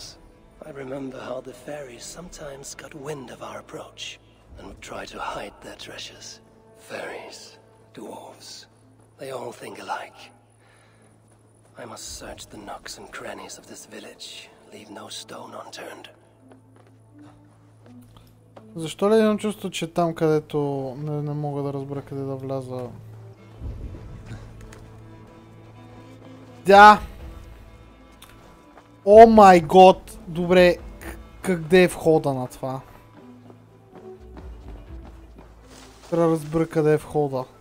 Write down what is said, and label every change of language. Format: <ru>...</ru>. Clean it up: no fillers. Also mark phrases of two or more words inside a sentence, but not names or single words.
<en>I remember how the fairies sometimes got wind of our approach and would try to hide their treasures. Fairies, dwarves, they all think alike. I must search the nooks and crannies of this village, leave no stone unturned.</en> <bg>Защо ли имам чувство, че там, където не мога да разбера къде да вляза? Да!</bg> <en>Oh my god!</en> <bg>Добре, къде е входа на това? Трябва да разбера къде е входа.</bg>